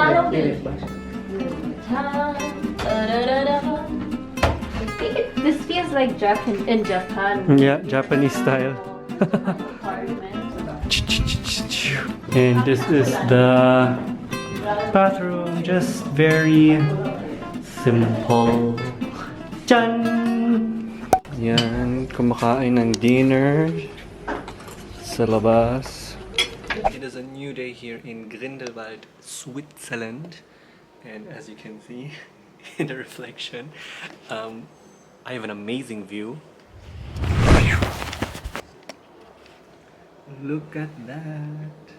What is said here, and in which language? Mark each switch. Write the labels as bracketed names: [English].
[English] This feels like in Japan. Yeah, Japanese style. And this is the bathroom, just very simple. Chan! [Filipino] Yan, kumakain ng dinner sa labas. [English] It is a new day here in Grindelwald, Switzerland. And as you can see in the reflection, I have an amazing view. Look at that.